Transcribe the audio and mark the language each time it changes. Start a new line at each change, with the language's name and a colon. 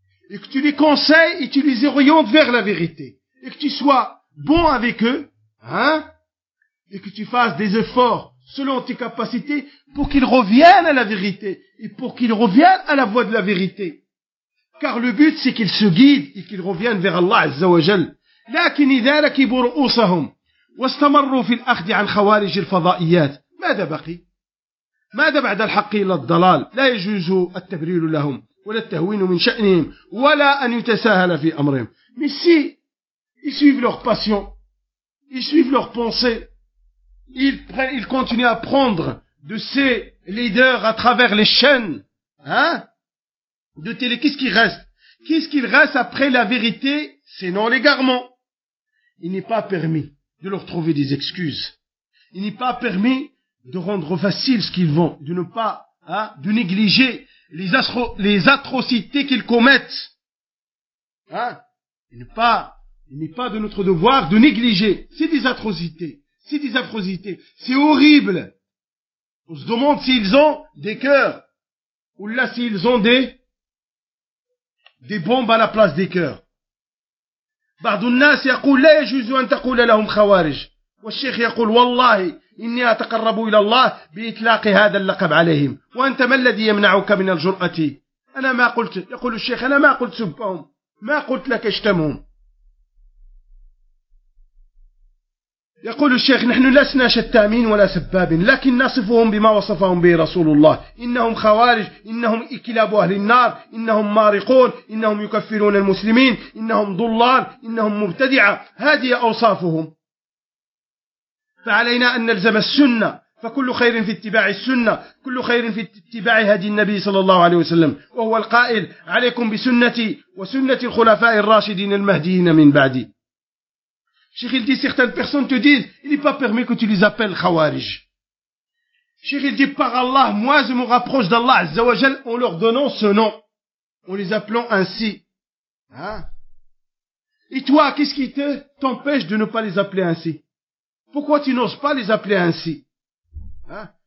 French: Et que tu les conseilles et tu les orientes vers la vérité. Et que tu sois bon avec eux, hein, et que tu fasses des efforts selon tes capacités pour qu'ils reviennent à la vérité. Et pour qu'ils reviennent à la voie de la vérité. Car le but, c'est qu'ils se guident et qu'ils reviennent vers Allah Azza wa Jal.
Arabic: لكن إذا ركبوا رؤوسهم واستمروا في الأخذ عن خوارج الفضائيات ماذا بقي؟ ماذا بعد الحق إلا الضلال؟ لا يجوز التبرير لهم ولا التهوين من شأنهم ولا أن يتساهل في أمرهم.
French: Mais si ils suivent leur passion, ils suivent leurs pensées, ils continuent à prendre de ces leaders à travers les chaînes, hein? De télé, qu'est-ce qu'il reste? Qu'est-ce qu'il reste après la vérité? C'est non l'égarement. Il n'est pas permis de leur trouver des excuses. Il n'est pas permis de rendre facile ce qu'ils vont, de ne pas, hein, de négliger les atrocités qu'ils commettent. Hein? Il n'est pas de notre devoir de négliger. C'est des atrocités. C'est horrible. On se demande s'ils ont des cœurs. Ou là, s'ils ont des bombes à la place des cœurs.
Arabic: بعض الناس يقول لا يجوز أن تقول لهم خوارج والشيخ يقول والله إني أتقرب إلى الله بإطلاق هذا اللقب عليهم وأنت ما الذي يمنعك من الجرأة أنا ما قلت يقول الشيخ أنا ما قلت سبهم ما قلت لك اشتمهم يقول الشيخ نحن لسنا شتامين ولا سبابين لكن نصفهم بما وصفهم به رسول الله إنهم خوارج إنهم إكلاب أهل النار إنهم مارقون إنهم يكفرون المسلمين إنهم ضلال إنهم مبتدعة هذه أوصافهم فعلينا أن نلزم السنة فكل خير في اتباع السنة كل خير في اتباع هدي النبي صلى الله عليه وسلم وهو القائل عليكم بسنتي وسنة الخلفاء الراشدين المهديين من بعدي.
French: Cheikh, il dit, certaines personnes te disent, il n'est pas permis que tu les appelles Khawarij. Cheikh, il dit, par Allah, moi je me rapproche d'Allah Azza wa Jal en leur donnant ce nom, en les appelant ainsi. Hein? Et toi, qu'est-ce qui t'empêche de ne pas les appeler ainsi? Pourquoi tu n'oses pas les appeler ainsi? Hein?